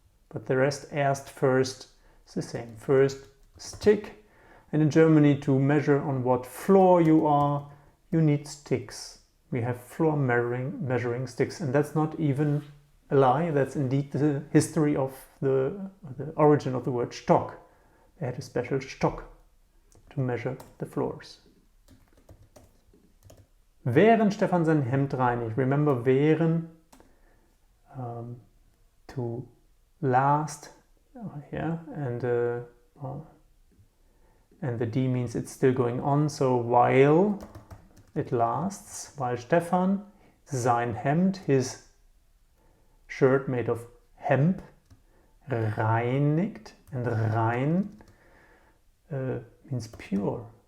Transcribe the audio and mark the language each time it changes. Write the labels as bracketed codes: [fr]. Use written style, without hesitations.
[en] But the rest, erst, first, is the same. First stick, and in Germany to measure on what floor you are, you need sticks. We have floor measuring sticks, and that's not even a lie, that's indeed the history of the origin of the word Stock. They had a special Stock to measure the floors. [de] Während Stefan sein Hemd reinigt. [en] Remember, während, to last, yeah, and the D means it's still going on, so while it lasts, while Stefan [de] sein Hemd, [en] his shirt made of hemp, reinigt, and rein means pure.